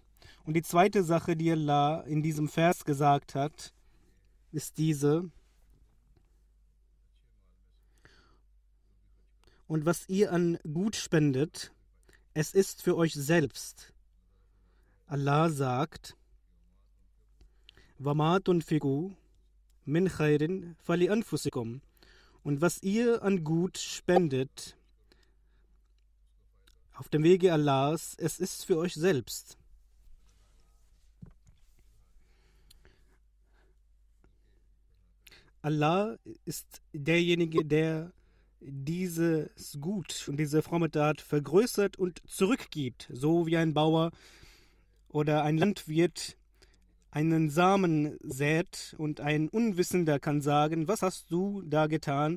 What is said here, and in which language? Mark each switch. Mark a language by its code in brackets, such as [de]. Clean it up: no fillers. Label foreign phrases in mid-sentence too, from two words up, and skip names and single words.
[de] Und die zweite Sache, die Allah in diesem Vers gesagt hat, ist diese: Und was ihr an Gut spendet, es ist für euch selbst. Allah sagt: [ar] وَمَا تُنْفِقُوا مِنْ خَيْرٍ فَلِأَنْفُسِكُمْ. [de] Und was ihr an Gut spendet auf dem Wege Allahs, es ist für euch selbst. Allah ist derjenige, der dieses Gut und diese fromme Tat vergrößert und zurückgibt, so wie ein Bauer oder ein Landwirt einen Samen sät und ein Unwissender kann sagen: Was hast du da getan?